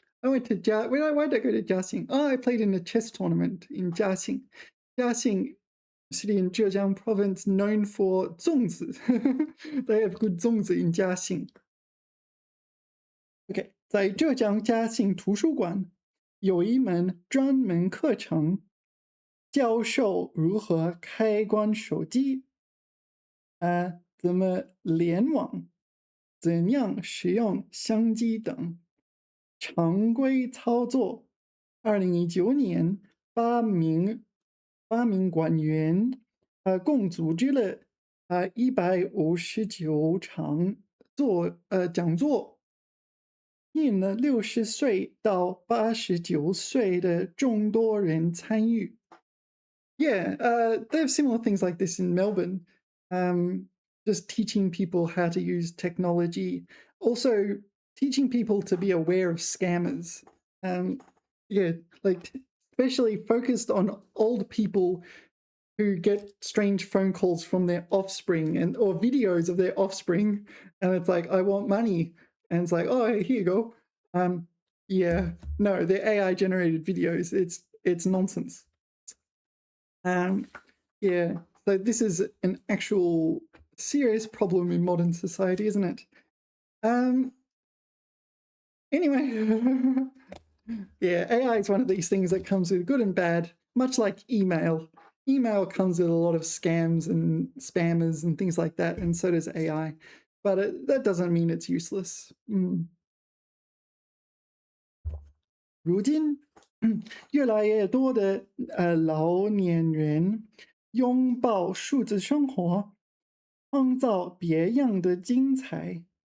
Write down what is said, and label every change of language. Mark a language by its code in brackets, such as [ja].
[en] I went to why did I go to Jiaxing? Oh, I played in a chess tournament in Jiaxing. Jiaxing city in Zhejiang province known for 粽子. They have good 粽子 in Jiaxing. [zh] OK，在浙江嘉兴图书馆有一门专门课程，教授如何开关手机，怎么联网，怎样使用相机等常规操作。 2019年，八名馆员，共组织了159场讲座，吸引了60岁到89岁的众多人参与。 [en] Yeah, they have similar things like this in Melbourne. Um, just teaching people how to use technology, also teaching people to be aware of scammers. Yeah, like especially focused on old people who get strange phone calls from their offspring or videos of their offspring, and it's like, I want money, and it's like, oh, here you go. Yeah, no, they're AI generated videos. It's nonsense. Um, yeah, so this is an actual serious problem in modern society, isn't it? Anyway, yeah, AI is one of these things that comes with good and bad, much like email. Email comes with a lot of scams and spammers and things like that, and so does AI. But that doesn't mean it's useless. [zh] 如今，越来越多的老年人拥抱数字生活，创造别样的精彩。